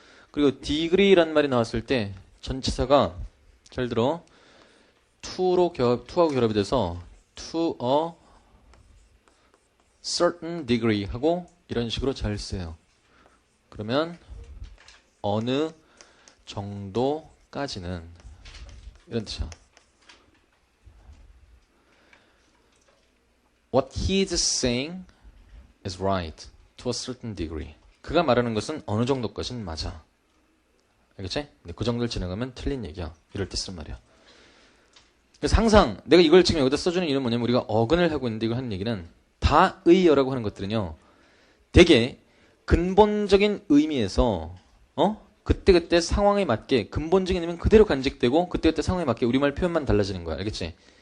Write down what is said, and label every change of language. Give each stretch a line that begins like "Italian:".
Korean: 그리고 degree란 말이 나왔을 때 전치사가 잘 들어 to하고 결합이 돼서
English: to a certain degree
Korean: 하고 이런 식으로 잘 써요. 그러면 어느 정도까지는 이런 뜻이야.
English: What he is saying is right to a certain degree.
Korean: 그가 말하는 것은 어느 정도까지는 맞아. 알겠지? 근데 그 정도를 지나가면 틀린 얘기야. 이럴 때 쓰는 말이야. 그래서 항상 내가 이걸 지금 여기다 써주는 이유는 뭐냐면 우리가 어근을 하고 있는데 이거 하는 얘기는 다의어라고 하는 것들은요. 되게 근본적인 의미에서 그때그때 상황에 맞게 근본적인 의미는 그대로 간직되고 그때그때 상황에 맞게 우리말 표현만 달라지는 거야. 알겠지?